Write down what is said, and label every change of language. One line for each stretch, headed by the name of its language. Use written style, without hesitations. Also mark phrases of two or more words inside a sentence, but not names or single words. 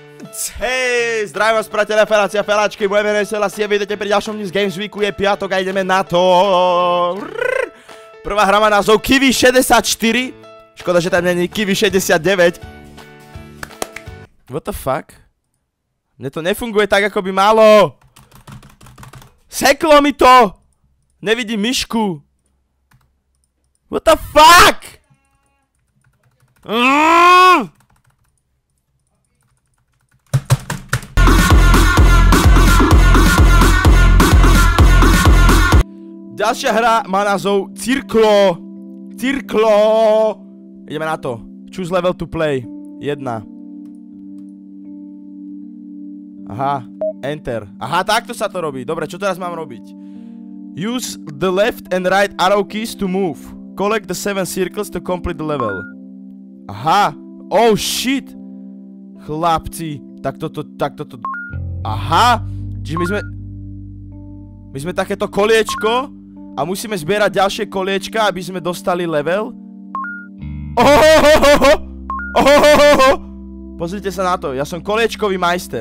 Slovak: Hej, zdravím vás priatelia, feláci a feláčky, moje meno je Selassie, vidíte pri ďalšom dni z Games Weeku, je piatok a ideme na to. Prvá hra má názov Kiwi 64, škoda, že tam není Kiwi 69.
English: What the fuck?
Slovak: Mne to nefunguje tak, ako by malo. Seklo mi to! Nevidím myšku.
English: What the fuck?
Slovak: Ďalšia hra má názov Cirklo. Ideme na to.
English: Choose level to play.
Slovak: 1. Aha, enter. Aha, takto sa to robí. Dobre, čo teraz mám robiť?
English: Use the left and right arrow keys to move. Collect the 7 circles to complete the level. Aha. Oh shit.
Slovak: Chlapci. Tak toto. Aha. Čiže my sme takéto koliečko a musíme zbierať ďalšie koliečka, aby sme dostali level. Pozrite sa na to, ja som koliečkový majster.